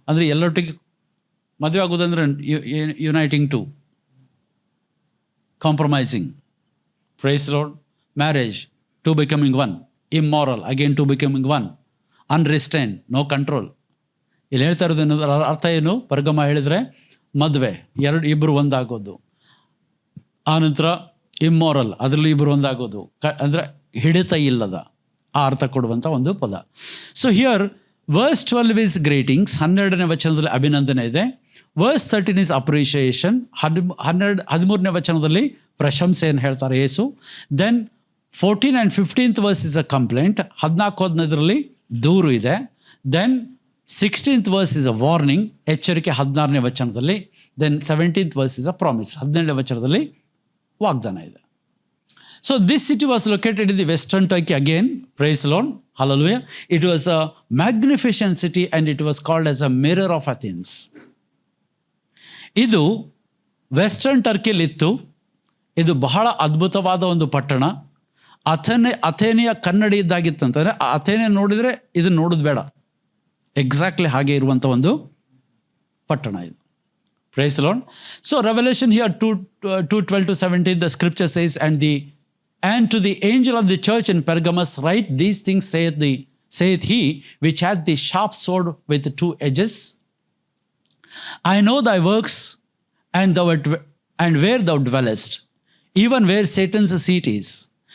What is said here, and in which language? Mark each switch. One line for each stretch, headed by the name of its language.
Kannada: ಅಂದರೆ ಎಲ್ಲೊಟ್ಟಿಗೆ ಮದುವೆ ಆಗೋದಂದ್ರೆ
English: Uniting two, compromising. Praise the Lord. Marriage, two becoming one. Immoral, again two becoming one. Unrestrained, no control.
Kannada: ಇಲ್ಲಿ ಹೇಳ್ತಾ ಇರೋದೇನು, ಅರ್ಥ ಏನು? ಪರ್ಗಮ ಹೇಳಿದ್ರೆ ಮದುವೆ, ಇಬ್ಬರು ಒಂದಾಗೋದು. ಆನಂತರ ಇಮ್ಮೋರಲ್, ಅದರಲ್ಲಿ ಇಬ್ಬರು ಒಂದಾಗೋದು, ಅಂದರೆ ಹಿಡಿತ ಇಲ್ಲದ, ಆ ಅರ್ಥ ಕೊಡುವಂಥ ಒಂದು ಪದ.
English: so here verse 12 is greetings,
Kannada: 12ನೇ ವಚನದಲ್ಲಿ ಅಭಿನಂದನೆ ಇದೆ.
English: verse 13 is appreciation,
Kannada: 13ನೇ ವಚನದಲ್ಲಿ ಪ್ರಶಂಸೆಯನ್ನು ಹೇಳ್ತಾರೆ ಯೇಸು.
English: then 14 and 15th verse is a complaint,
Kannada: 14-15 ದೂರು ಇದೆ.
English: then 16th verse is a warning,
Kannada: ಎಚ್ಚರಿಕೆ 16ನೇ ವಚನದಲ್ಲಿ.
English: then 17th verse is a promise,
Kannada: 17ನೇ ವಚನದಲ್ಲಿ ವಾಗ್ದಾನ ಇದೆ.
English: So this city was located in the western Turkey again. Praise the Lord. Hallelujah. It was a magnificent city and it was called as a mirror of Athens.
Kannada: ಇದು western ಟರ್ಕಿಯಲ್ಲಿತ್ತು. ಇದು ಬಹಳ ಅದ್ಭುತವಾದ ಒಂದು ಪಟ್ಟಣ. ಅಥೇನೆಯ ಕನ್ನಡಿ ಇದ್ದಾಗಿತ್ತು ಅಂತಂದರೆ, ಆ ಅಥೇನೆ ನೋಡಿದರೆ ಇದು ನೋಡೋದು ಬೇಡ, ಎಕ್ಸಾಕ್ಟ್ಲಿ ಹಾಗೆ ಇರುವಂಥ ಒಂದು ಪಟ್ಟಣ ಇದು.
English: Praise the Lord. So Revelation here 2:12 to 17, the scripture says, and to the angel of the church in Pergamos write, these things saith the saith he which hath the sharp sword with two edges, I know thy works, and where thou dwellest, even where Satan's seat is.